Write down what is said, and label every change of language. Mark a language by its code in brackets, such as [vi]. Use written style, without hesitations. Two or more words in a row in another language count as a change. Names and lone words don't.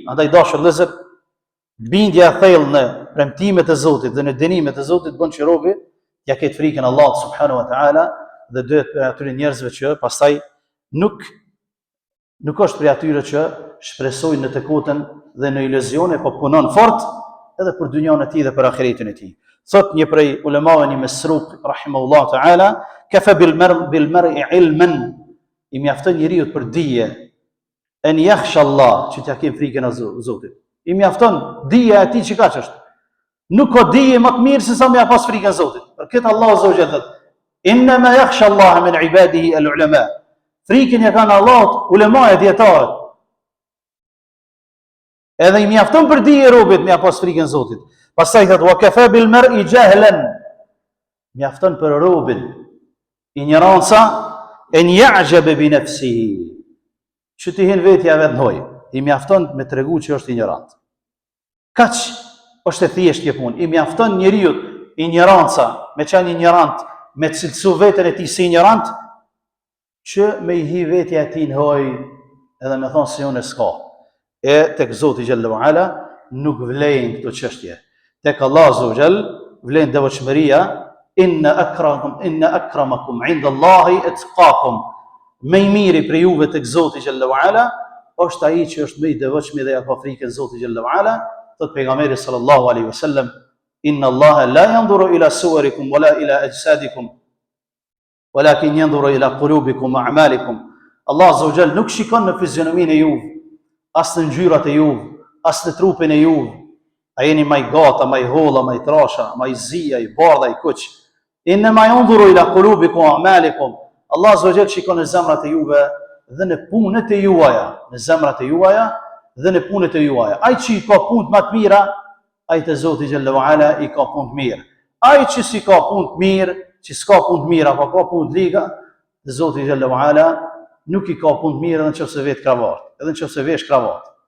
[sq] Andaj dashur vëllezër, bindja e thellë në premtimet e Zotit dhe në dënimet e Zotit bën që robi ja ketë frikën Allahut [ar] سبحانه وتعالى [sq] dhe duhet për atyre njerëzve që pastaj nuk është për atyre që shpresojnë në të kotën dhe në iluzione, po punon fort edhe për dynjan e tij dhe për ahiretin e tij. Thot një prej ulemave, një Mesruq [ar] رحمه الله تعالى, كفى بالمرء علما, [sq] i mjafton njeriu për dije, [ar] أن يخشى الله, [sq] që t'ja kem frikën e Zotit. I mjafton dija e tij që kaç është. Nuk ka dije më të mirë se sa me pas frikën e Zotit. Për këtë [ar] الله عز وجل thot: "إنما يخشى الله من عباده العلماء." [sq] Frikën e kanë Allahut ulemaja dietarët. Edhe i mjafton për dije robit me pas frikën e Zotit. Pastaj thot: [ar] "وكفى بالمرء جهلا." [sq] Mjafton për robin ignoranca, [ar] أن يعجب بنفسه. [sq] Që ti hin vetja vet në hoj. I mjafton me tregu që është ignorant. Kaç është e thjeshtë kjo punë. I mjafton njeriu ignoranca, me qenë ignorant, me cilësu veten e tij si ignorant, që me i hi vetja e tij në hoj edhe me thonë se unë s'ka. E tek Zoti [ar] جل وعلا [sq] nuk vlejnë këto çështje. Tek Allah [ar] عز وجل [sq] vlen devotshmëria, [ar] إن أكرمكم عند الله أتقاكم. [sq] Më i miri për juve tek Zoti [ar] جل وعلا [sq] është ai që është më i devotshëm dhe ja ka frikën Zotit [ar] جل وعلا. [sq] Thot pejgamberi [ar] صلى الله عليه وسلم: "إن الله لا ينظر إلى صوركم ولا إلى أجسادكم، ولكن ينظر إلى قلوبكم وأعمالكم." [sq] Allah [ar] عز وجل [sq] nuk shikon në fizionominë e juve, as në ngjyrat e juve, as në trupin e juve. A jeni më i gata, më i holla, më i trasha, më i zia, i bardha, i kuq. [ar] إنما ينظر إلى قلوبكم وأعمالكم. [sq] Allah [ar] عز وجل [sq] shikon në zemrat e juve dhe në punët e juaja, në zemrat e juaja dhe në punët e juaja. Ai që i ka punë më të mira, ai te Zoti [ar] جل وعلا [sq] i ka punë të mirë. Ai që si ka punë të mirë, që s'ka punë të mira, apo ka punë të liga, te Zoti [ar] جل وعلا [sq] nuk i ka punë të mirë edhe nëse vet kravat, edhe nëse vesh kravat.